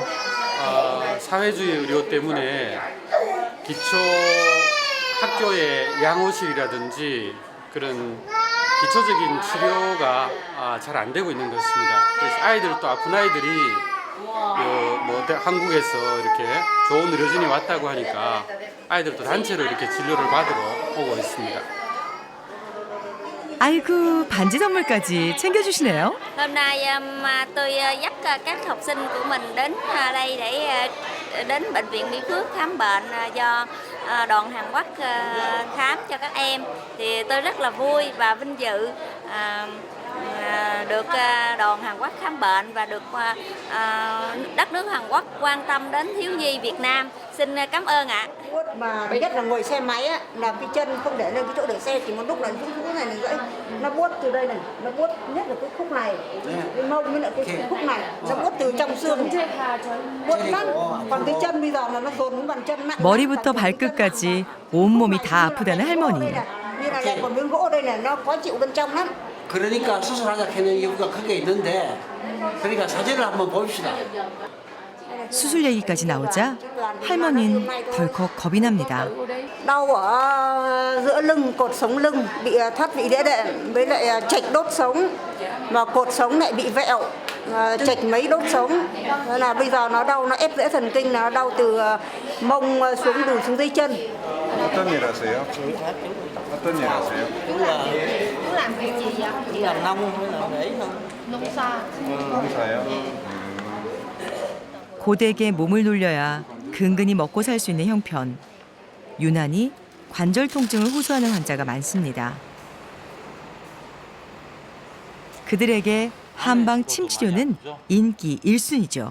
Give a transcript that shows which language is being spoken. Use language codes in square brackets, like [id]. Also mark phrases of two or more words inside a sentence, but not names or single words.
[ko] 사회주의 의료 때문에 기초 학교의 양호실이라든지 그런 기초적인 치료가 잘 안 되고 있는 것 같습니다. 그래서 아이들 또 아픈 아이들이 한국에서 이렇게 좋은 의료진이 왔다고 하니까 아이들도 단체로 이렇게 진료를 받으러 오고 있습니다. 아이고, 반지 선물까지 챙겨주시네요. [vi] Hôm nay tôi dắt các học sinh của mình đến đây để đến bệnh viện Mỹ Phước khám bệnh do đoàn Hàn Quốc khám cho các em. Thì tôi rất là vui và vinh dự được đoàn Hàn Quốc khám bệnh và được đất nước Hàn Quốc quan tâm đến thiếu nhi Việt Nam. Xin cảm ơn ạ. Mà nhất là ngồi xe máy á, là cái chân không để lên cái chỗ để xe, chỉ một lúc là cái này gãy, nó buốt từ đây này, nó buốt nhất là cái khúc này, cái mông với lại cái khúc này, nó buốt từ trong xương, buốt lắm. Còn cái chân bây giờ là nó dồn đến bàn chân nặng. [ko] 머리부터 발끝까지 온몸이 다 아프다는 할머니. [vi] Như là còn miếng gỗ đây này, nó khó chịu bên trong lắm. [ko] 그러니까 수술하자 하는 이유가 크게 있는데, 그러니까 사진을 한번 봅시다. 수술 얘기까지 나오자 할머니는 덜컥 겁이 납니다. [vi] Đau ở giữa lưng, cột sống lưng bị thoát vị đĩa đệm với lại chệch đốt sống, và cột sống lại bị vẹo, chệch mấy đốt sống. Nên là bây giờ nó đau, nó ép rễ thần kinh, nó đau từ mông xuống đùi xuống dưới chân. [ko] 어떤 일 하세요? 어떤 일 하세요? [vi] Chú làm việc gì vậy? Chỉ làm nông hay làm ấy thôi. Nông sa. [ko] 농사요? 고되게 몸을 놀려야 근근히 먹고 살 수 있는 형편. 유난히 관절 통증을 호소하는 환자가 많습니다. 그들에게 한방 침 치료는 인기 1순위죠.